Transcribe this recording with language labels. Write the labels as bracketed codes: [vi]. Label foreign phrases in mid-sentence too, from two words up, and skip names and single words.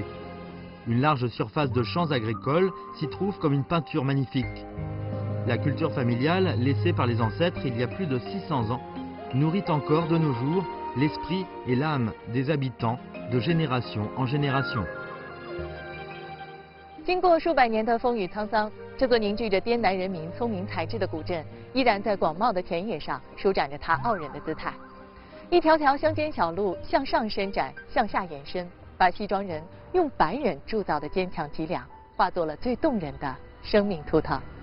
[fr] Une large surface de champs agricoles s'y trouve comme une peinture magnifique. La culture familiale, laissée par les ancêtres il y a plus de 600 ans, nourrit encore de nos jours l'esprit et l'âme des habitants de génération en génération. [zh] 经过数百年的风雨沧桑，这座凝聚着滇南人民聪明才智的古镇，依然在广袤的田野上舒展着它傲人的姿态。一条条乡间小路向上伸展，向下延伸，把西庄人用白忍铸造的坚强脊梁，化作了最动人的生命图腾。